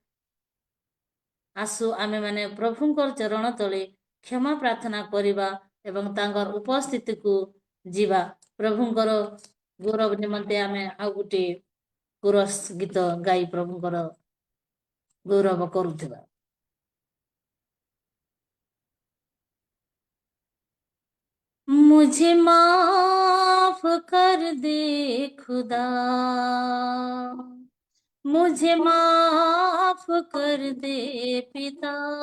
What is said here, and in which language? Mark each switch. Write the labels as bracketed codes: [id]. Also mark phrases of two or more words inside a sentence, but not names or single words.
[or] ଆସୁ ଆମେ ମାନେ ପ୍ରଭୁଙ୍କର ଚରଣ ତଳେ କ୍ଷମା ପ୍ରାର୍ଥନା କରିବା ଏବଂ ତାଙ୍କର ଉପସ୍ଥିତିକୁ ଯିବା ପ୍ରଭୁଙ୍କର ଗୌରବ ନିମନ୍ତେ ଆମେ ଆଉ ଗୋଟିଏ କୋରସ୍ ଗୀତ ଗାଇ ପ୍ରଭୁଙ୍କର ଗୌରବ କରୁଥିବା [hi] मुझे माफ कर दे खुदा मुझे माफ कर दे पिता